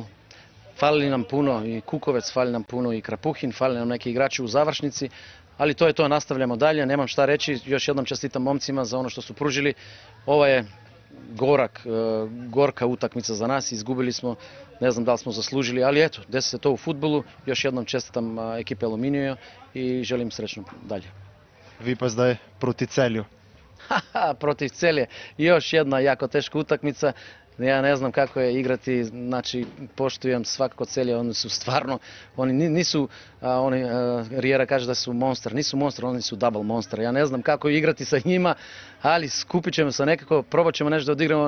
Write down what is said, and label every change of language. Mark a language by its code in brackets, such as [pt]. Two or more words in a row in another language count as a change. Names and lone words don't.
[sr] Fali nam puno i Kukovec, fali nam puno i Krapuhin, fali nam neki igrači u završnici, ali to je to, nastavljamo dalje, nemam šta reći, još jednom čestitam momcima za ono što su pružili. Ovo je gorka utakmica za nas, izgubili smo, ne znam da li smo zaslužili, ali eto, desi se to u fudbalu, još jednom čestitam ekipe Aluminija i želim srećno dalje. [sl] Vi pa zdaj proti Celju. [sr] Protiv Celje, još jedna jako teška utakmica. Ja ne znam kako je igrati, znači poštujem svakako Celje, oni su stvarno, oni nisu, Riera kaže da su monster, nisu monster, oni su [en] double monster. [sr] Ja ne znam kako igrati sa njima, ali skupit ćemo se nekako, probat ćemo nešto da odigramo.